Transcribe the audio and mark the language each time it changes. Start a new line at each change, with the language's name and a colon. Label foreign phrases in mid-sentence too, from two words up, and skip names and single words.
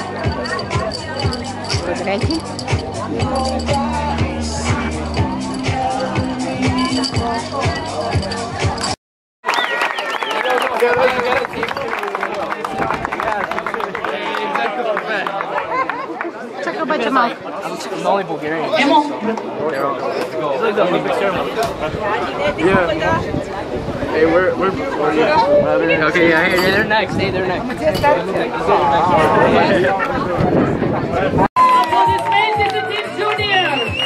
Bulgarian: Благодаря ти. Чакай обаче малко. Емо!
English: Hey, where are you? Okay, yeah, hey, they're next. Hey, they're next.
Bulgarian: Аплодисменти за Тим Джуниор!